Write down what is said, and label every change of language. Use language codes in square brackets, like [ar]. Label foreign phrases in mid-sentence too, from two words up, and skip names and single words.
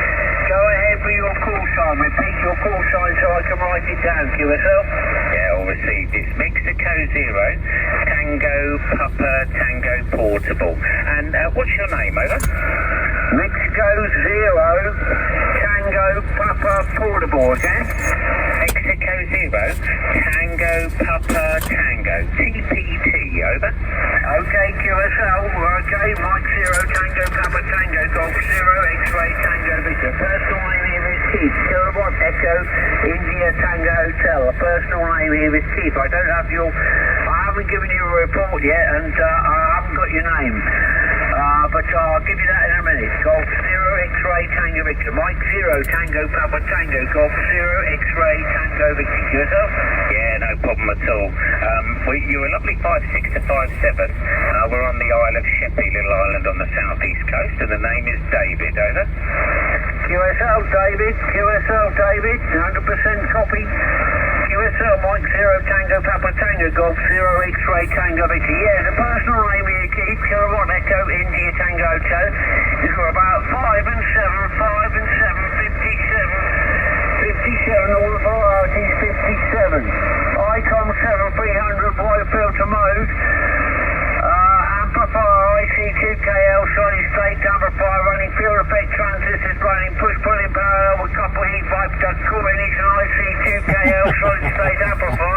[en] Go ahead with your call sign. Repeat your call sign so I can write it down, QSL. Yeah, all received. It's Mexico Zero, Tango Papa Tango Portable. And what's your name, over? Mexico Zero, Tango Papa Portable, okay? Mexico Zero, Tango Papa Tango, TPT, over. Okay, QSL, okay, Mike Zero, Tango Papa Tango, Golf Zero, X-ray, Tango Victor. Personal name here is Keith, Kilowatt Echo, India Tango Hotel. A personal name here is Keith. I haven't given you a report yet, and I haven't got your name. But I'll give you that in a minute. Golf Zero, X-ray, Tango Victor. Mike Zero, Tango Papa Tango, Golf Zero, X-ray, Tango Victor. Yourself? Yeah, no problem at all. You're a lovely 5'6" to 5'7". We're on the Isle of Sheppey, little island on the southeast coast, and the name is David, over. QSL, David. QSL, David. 100% copy. QSL, Mike Zero, Tango Papa Tango, Golf Zero, X-ray, Tango Victor. Yeah, the personal name here, Keith, Kilowatt Echo, India Tango Hotel. Is for about 5 and 7, 5 and 7, 57, all the varieties, 57. ICOM 7300, wide filter mode. Amplifier IC2KL, solid state amplifier, running pure effect transistors, running push-pulling parallel with copper heat pipe duct cooling, is an IC2KL, solid state amplifier.